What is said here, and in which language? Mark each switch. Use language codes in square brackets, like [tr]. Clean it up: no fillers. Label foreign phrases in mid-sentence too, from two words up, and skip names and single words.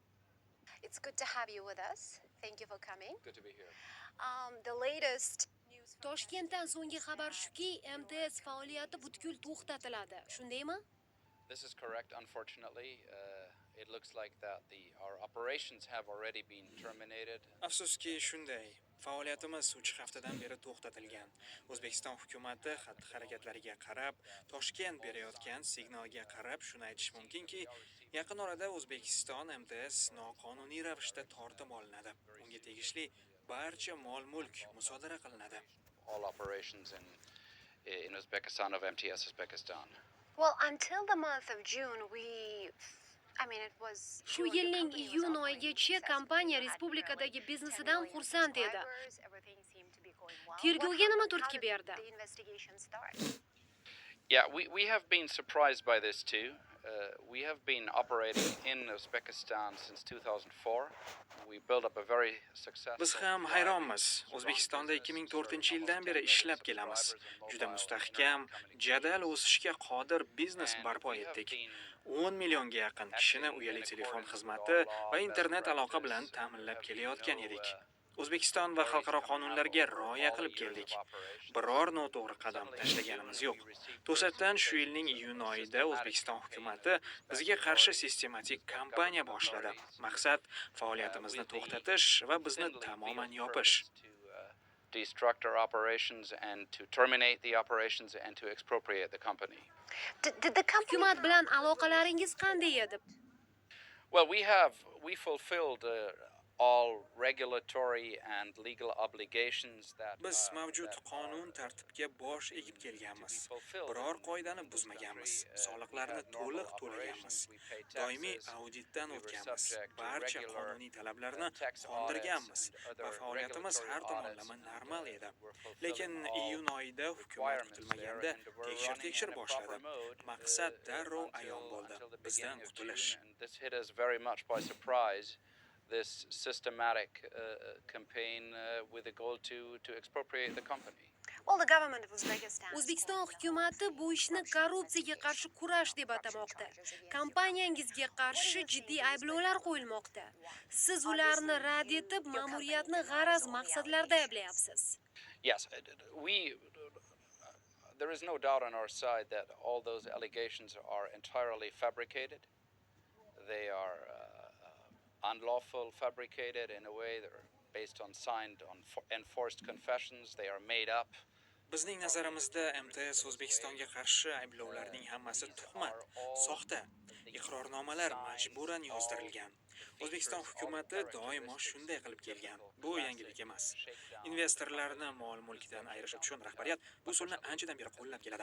[en] It's good to have you with us. Thank you for coming. Good to be here. The latest news [uz] Toshkentdan so'nggi xabar shuki, MTS faoliyati butkul to'xtatiladi. Shundaymi? [en] This is correct. Unfortunately, it looks like that our operations have already been terminated. [uz] Afsuski shunday. Faoliyatimiz 3 haftadan beri to'xtatilgan. O'zbekiston hukumatı xatti-harakatlariga qarab, Toshkent berayotgan signalga qarab shuni aytish mumkinki, yaqin orada O'zbekiston MTS noqonuniy ravishda tortib olinadi. Unga tegishli barcha mol-mulk musodara qilinadi. [en] All operations in Uzbekistan of MTS Uzbekistan. Well, until the month of June, [uz] Shu yilning iyun oyigacha kompaniya respublikadagi biznesidan xursand edi. Tergovga nima turtki berdi? [en] Yeah, we have been surprised by this too. We have been operating in Uzbekistan since 2004. We built up a very successful. [uz] Biz ham hayronmiz. O'zbekistonda 2004-yildan beri ishlab kelamiz. Juda mustahkam, jadal o'sishga qodir biznes barpo etdik. 10 millionga yaqin kishini uyali telefon xizmati va internet aloqa bilan ta'minlab kelayotgan edik. O'zbekiston va xalqaro qonunlarga rioya qilib keldik. Biror noto'g'ri qadam tashlaganimiz yo'q. To'satdan shu yilning iyun oyida O'zbekiston hukumatı bizga qarshi sistematik kampaniya boshladi. Maqsad faoliyatimizni to'xtatish va bizni tamoman yopish. [en] Destruct our operations and to terminate the operations and to expropriate the company. [uz] Hukumat bilan aloqalaringiz qanday edi? [en] Well, we fulfilled all regulatory and legal obligations that [uz] Biz mavjud qonun tartibga bosh egib kelganmiz. Biror qoidani buzmaganmiz. Soliqlarni to'liq to'laganmiz. Doimiy auditdan o'tganmiz. Barcha qonuniy talablarni qondirganmiz va faoliyatimiz har tomonlama normal edi. Lekin iyun oyida hukumat kutilmaganda tekshir boshladi. Maqsad darrov ayon bo'ldi. Bizdan qutulish. [en] This hit us very much by surprise. This systematic campaign with the goal to expropriate the company. [uz] O'zbekiston hukumati bu ishni korrupsiyaga qarshi kurash deb atamoqda. Kompaniyangizga qarshi jiddiy ayblovlar qo'yilmoqda. Siz ularni rad etib, ma'muriyatni g'araz maqsadlarda ayblayapsiz. [en] Yes, there is no doubt on our side that all those allegations are entirely fabricated. They are unlawful, fabricated in a way. They're based on signed, on enforced confessions. They are made up. [uz] Bizning nazarimizda MTS O'zbekistonga qarshi ayblovlarning hammasi tuhmat, soxta. Iqrornomalar majburan yozdirilgan. O'zbekiston hukumatı doimo shunday qilib kelgan. Bu yangilik emas. Investorlarni mol-mulkdan ayirish uchun rahbariyat bu usulni anchadan beri qo'llab keladi.